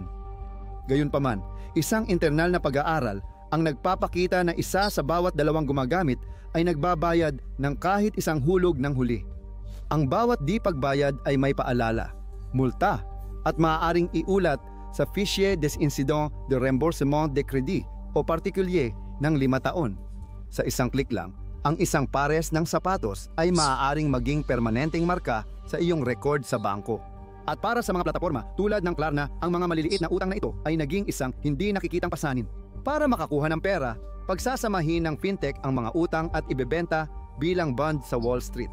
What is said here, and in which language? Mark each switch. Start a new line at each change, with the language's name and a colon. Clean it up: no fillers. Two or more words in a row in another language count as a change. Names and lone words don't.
Filipino: Gayunpaman, isang internal na pag-aaral ang nagpapakita na isa sa bawat 2 gumagamit ay nagbabayad ng kahit isang hulog ng huli. Ang bawat di pagbayad ay may paalala, multa at maaaring iulat sa Fichier des Incidents de Remboursement de Crédit o Particulier ng 5 taon. Sa isang click lang, ang isang pares ng sapatos ay maaaring maging permanenteng marka sa iyong record sa bangko. At para sa mga plataforma tulad ng Klarna, ang mga maliliit na utang na ito ay naging isang hindi nakikitang pasanin. Para makakuha ng pera, pagsasamahin ng fintech ang mga utang at ibebenta bilang bond sa Wall Street.